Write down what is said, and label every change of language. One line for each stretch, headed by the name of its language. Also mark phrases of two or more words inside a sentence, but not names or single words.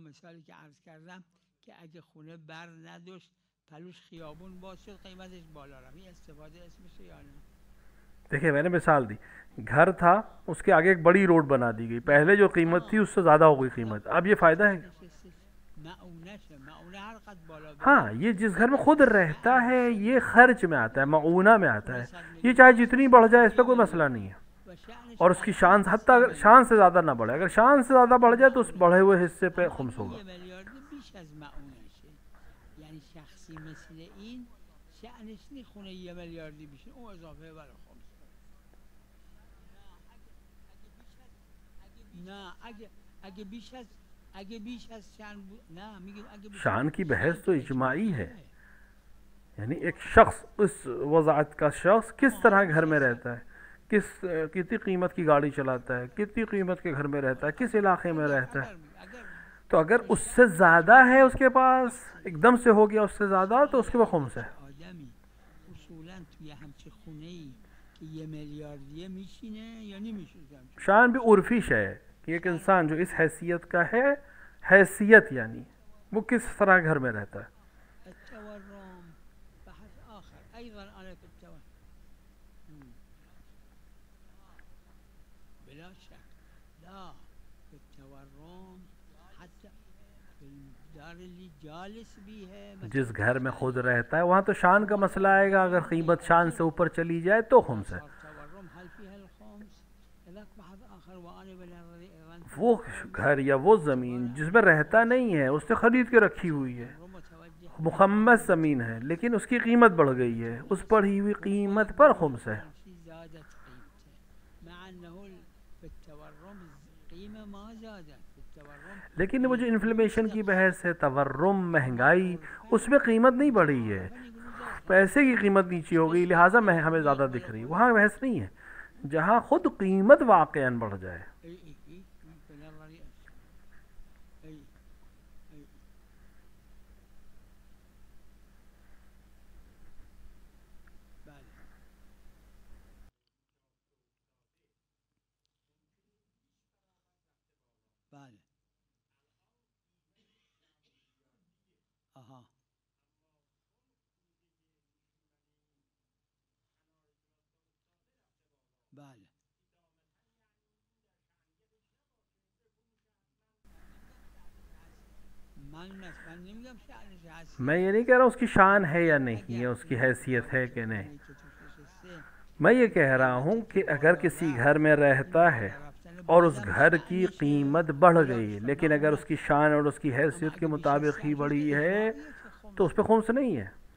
Persian: مثالی که عرض کردم که اگه خونه بر نداشت پلوش خیابون باز شد قیمتش بالا رفت، این استفاده اسمشه یا نه؟
Urdu: دیکھیں میں نے مثال دی، گھر تھا اس کے آگے ایک بڑی روڈ بنا دی گئی، پہلے جو قیمت تھی اس سے زیادہ ہو گئی قیمت، اب یہ فائدہ ہے؟
Persian: معونه هر قد بالا بره
Urdu: ہاں، یہ جس گھر میں خود رہتا ہے یہ خرچ میں آتا ہے، معونہ میں آتا ہے، یہ چاہے جتنی بڑھ جائے اس پہ کوئی مسئلہ نہیں ہے.
Persian: و شأنش
Urdu: اور اس کی شان حتیٰ اگر شان سے زیادہ نہ بڑھے، اگر شان سے زیادہ بڑھ جائے تو اس بڑھے ہوئے حصے پہ خمس ہوگا.
Persian: یه میلیاردی بیش از معونشه، یعنی شخصی مثل این شأنش نی خونه یه میلیاردی بیشه اون اضافه برای خمس. نه اگه بیش از شأن نه میگه اگه بیش
Urdu: شان کی بحث تو اجماعی ہے، یعنی ایک شخص اس وضاحت کا شخص کس طرح گھر میں رہتا ہے، کتنی قیمت کی گاڑی چلاتا ہے، کتنی قیمت کے گھر میں رہتا ہے، کس علاقے میں رہتا ہے. تو اگر اس سے زیادہ ہے اس کے پاس، ایک دم سے ہو گیا اس سے زیادہ، تو اس کے پاس خمس ہے.
Persian: آدمی اصولا توی همچه خونه‌ای که یه میلیاردیه میشینه یا نمیشینه؟
Urdu: شان بھی عرفی شے ہے کہ ایک انسان جو اس حیثیت کا ہے، حیثیت یعنی وہ کس طرح گھر میں رہتا ہے.
Arabic: التورم بحث آخر أيضا أنا في التورم بلا شك لا في التورم حتى في الدار اللي جالس بيها
Urdu: جس گھر میں خود رہتا ہے وہاں تو شان کا مسئلہ آئے گا، اگر قیمت شان سے اوپر چلی جائے تو خمس ہے.
Arabic: التورم هل فيها الخمس؟ هذاك بحث آخر وأنا بنظري أيضا
Urdu: وہ گھر یا وہ زمین جس میں رہتا نہیں ہے، اس نے خرید کے رکھی ہوئی ہے،
Persian: متوجه
Urdu: مخمس زمین ہے لیکن اس کی قیمت بڑھ گئی ہے، اس بڑھی ہوئی قیمت پر خمس ہے.
Arabic: زادت قيمته مع أنه في التورم قيمة ما زادت في التورم.
Urdu: لیکن وہ جو انفلیمیشن کی بحث ہے، تورم، مہنگائی، اس میں قیمت نہیں بڑھی ہے، پیسے کی قیمت نیچی ہو گئی لہٰذا ہمیں زیادہ دکھ رہی ہے. وہاں بحث نہیں ہے جہاں خود قیمت واقعاً بڑھ جائے.
Arabic: بنظري أي
Persian: بله آها بله من نمیگم شأنش هست،
Urdu: میں یہ نہیں کہہ رہا اس کی شان ہے یا نہیں ہے، اس کی حیثیت ہے کہ نہیں. میں یہ کہہ رہا ہوں کہ اگر کسی گھر میں رہتا ہے اور اس گھر کی قیمت بڑھ گئی لیکن اگر اس کی شان اور اس کی حیثیت کے مطابق ہی بڑھی ہے تو اس پہ خمس نہیں ہے.